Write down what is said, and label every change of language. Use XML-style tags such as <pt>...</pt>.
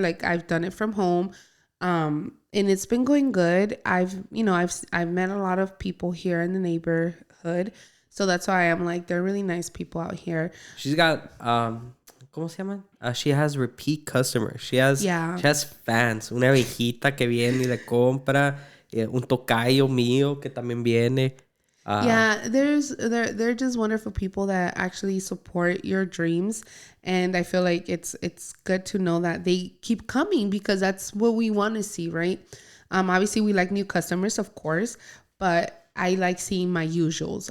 <en>Like I've done it from home. And it's been going good. I've met a lot of people here in the neighborhood. So that's why I'm like, they're really nice people out here. She's got</en> <es>¿cómo se llaman?</es> <en>She has repeat customers. She has fans.</en> <es>Una viejita que viene y le compra. Un tocayo mío que también viene.</es> <en>They're just wonderful people that actually support your dreams, and I feel like it's good to know that they keep coming because that's what we want to see, right? Obviously we like new customers, of course, but I like seeing my usuals.</en>